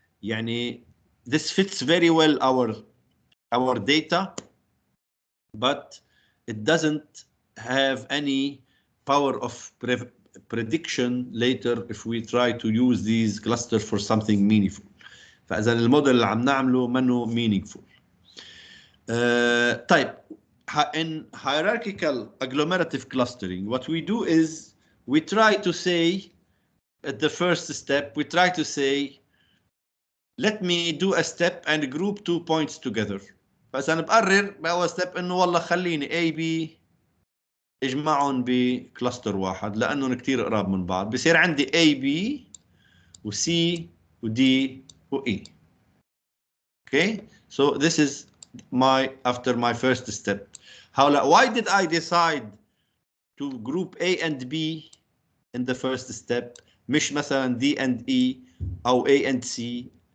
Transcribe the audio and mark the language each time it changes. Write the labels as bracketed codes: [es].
[en] يعني this fits very well our data, but it doesn't have any power of prediction later if we try to use these clusters for something meaningful. [ar] فإذا الموديل اللي عم نعمله منه meaningful. [en] طيب, in hierarchical agglomerative clustering, what we do is we try to say at the first step, we try to say, let me do a step and group 2 points together. [ar] فإذا بقرر بأول step إنه والله خليني A B اجمعهم بكلاستر واحد لأنهم كتير قراب من بعض. بصير عندي A B و C و D و E. [en] Okay, so this is after my first step. Why did I decide to group A and B in the first step [ar] مش مثلا [en] D and E [ar] أو [en] A and C?